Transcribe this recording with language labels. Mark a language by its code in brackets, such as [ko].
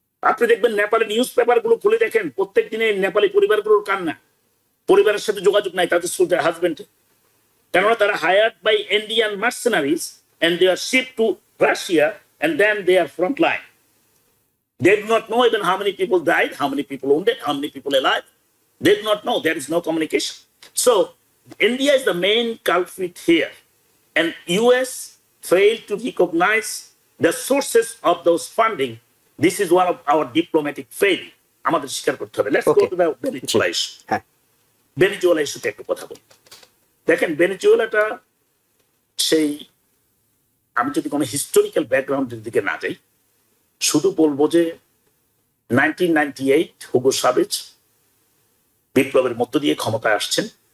[bn] আপনি দেখবেন Nepali news paper গুলো খুলে দেখেন, প্রত্যেক দিনে নেপালি পরিবারগুলোর কান্না, পরিবারের সাথে যোগাযোগ নাই তাদের সোলজার হাজবেন্ড, কেননা তারা [en] Hired by Indian mercenaries and they are shipped to Russia, and then they are front line. They do not know even how many people died, how many people wounded, how many people alive. They do not know. There is no communication. So India is the main culprit here, and US failed to recognize the sources of those funding. This is one of our diplomatic failure. [bn] আমাদের স্বীকার করতে হবে। [en] Let's go to the Venezuela issue. [bn] Venezuela issue তে একটু কথা বলি। দেখেন ভেনেজুয়েলাটা সেই, আমি যদি কোনো হিস্টোরিক্যাল ব্যাকগ্রাউন্ডের দিকে না যাই, শুধু বলবো যে 1998 হুগো চাভেজ বিপ্লবের মধ্য দিয়ে ক্ষমতায় আসছেন।